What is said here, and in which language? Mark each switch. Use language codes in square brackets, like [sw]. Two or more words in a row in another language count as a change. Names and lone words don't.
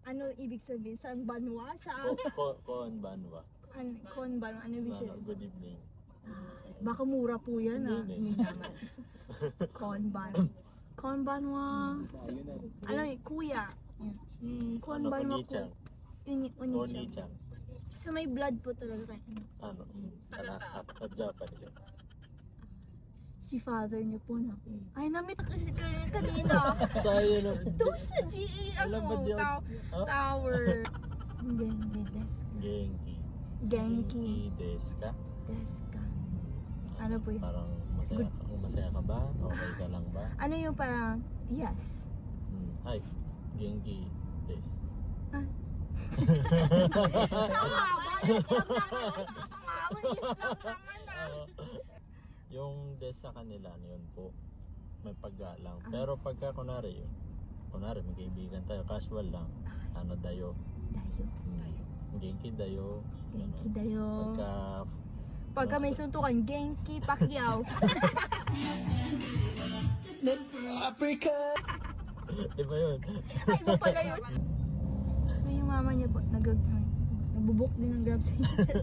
[tl] Ano ibig sabihin? Saan banwa? Saan? Koon Banwa. Kon banwa? Ano ibig sabihin? [en] Good evening. [tl] Baka mura po yan ah. Hindi. Hindi naman. Kon banwa. Ayun na. Ano kuya? Kon Ano, banwa Oni-chan. Oni-chan. Oni-chan. So may blood po talaga kayo. Ano? At Japan siya. Si father niyo po na. Hmm. Ay, namit ko si kanina. Sayo na. Doon sa GA, Alam ba ano, di ako- [ja] tower. 元気です. [tl] Genki. Genki [ja] ですか? ですか. [tl] Ano po yun? Parang masaya ka ba? Okay ka lang ba? Ano yung parang, yes. Ay, [ja] 元気です. [tl] Ah. Tama ba? Yes lang naman. Tama, yes lang naman ah. Yung des sa kanila, yun po, may paggalang. Pero pagka kunwari may kaibigan tayo, casual lang, ano, dayo. Dayo. [ja] 元気だよ. 元気だよ. [tl] Pagka may suntukan, Genki Pacquiao. Africa! Iba yun. Ay, iba pala yun. So yung mama niya po, nagbubuk din ng Grab sa inyo.